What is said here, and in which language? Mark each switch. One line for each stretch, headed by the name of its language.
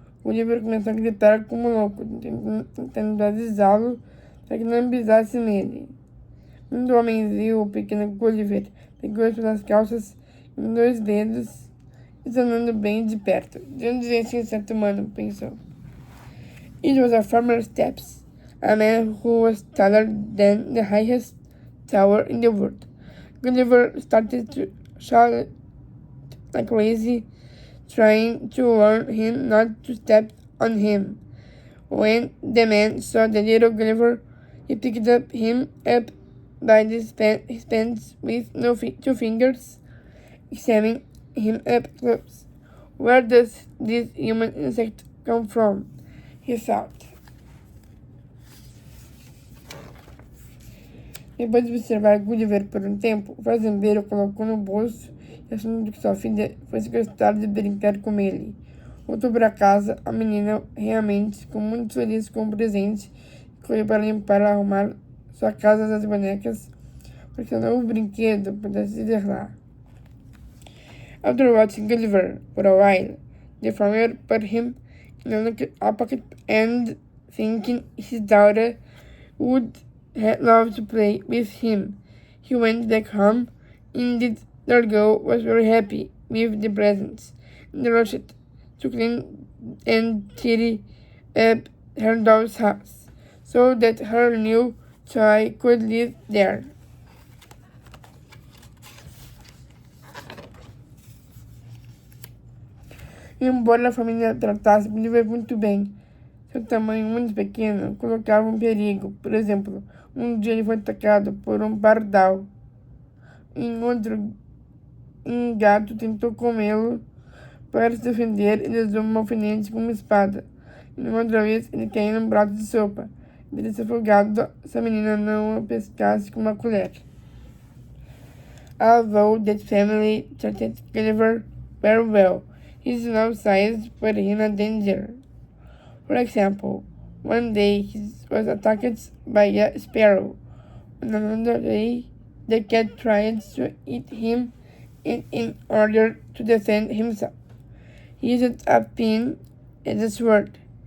Portuguese: Gulliver começou a gritar como louco, tentando avisá-lo para que não pisasse nele. Quando o homem viu o pequeno Gulliver, pegou-o pelas calças com 2 dedos, examinando bem de perto. De onde vem esse inseto humano? Pensou.
English: It was a farmer's steps, a man who was taller than the highest tower in the world. Gulliver started to shout like crazy, trying to warn him not to step on him. When the man saw the little Gulliver, he picked him up by his pants with two fingers, examining him up close. Where does this human insect come from? He thought.
Portuguese: Depois de observar Gulliver por um tempo, o fazendeiro o colocou no bolso e, assumindo que sua filha fosse gostar de brincar com ele, voltou para casa. A menina realmente ficou muito feliz com o presente e correu para limpar e arrumar sua casa das bonecas, porque seu novo brinquedo pudesse ir lá.
English: After watching Gulliver for a while, the farmer put him in a pocket and, thinking his daughter would loved to play with him, he went back home. Indeed, their girl was very happy with the presents, and rushed to clean and tidy up her doll's house, so that her new toy could live there.
Portuguese: Embora a família tratasse Gulliver muito bem, seu tamanho muito pequeno colocava um perigo. Por exemplo, um dia ele foi atacado por um pardal. Um gato tentou comê-lo. Para se defender, ele usou um alfinete com uma espada. E uma outra vez, ele caiu num prato de sopa. Ele teria se afogado se a menina não o pescasse com uma colher.
English: Although that family treated Gulliver very well, his small size put him in danger. For example, one day he was attacked by a sparrow. On another day, the cat tried to eat him, and in order to defend himself, he used a pin as a sword.